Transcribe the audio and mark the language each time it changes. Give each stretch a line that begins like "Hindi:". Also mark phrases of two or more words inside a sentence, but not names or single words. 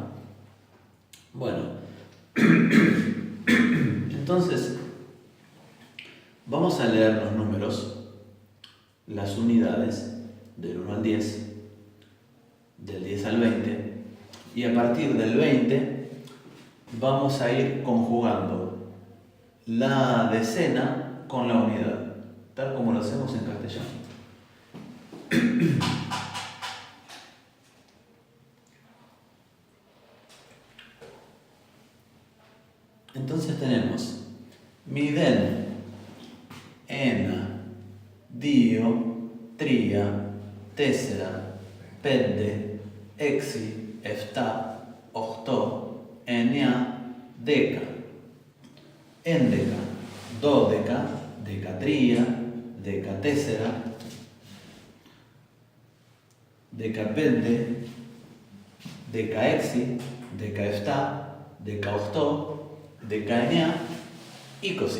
Spanish: Bueno, entonces vamos a leer los números, las unidades del 1 al 10, del 10 al 20, y a partir del 20 vamos a ir conjugando la decena con la unidad, tal como lo hacemos en castellano. Entonces tenemos
Greek: μηδέν, ένα, δύο, τρία, τέσσερα, πέντε, έξι, επτά, οκτώ, εννέα, δέκα, ένδεκα, δώδεκα, δεκατρία, δεκατέσσερα, δεκαπέντε, δεκαέξι, δεκαεπτά, δεκαοκτώ, δεκαεννέα, είκοσι.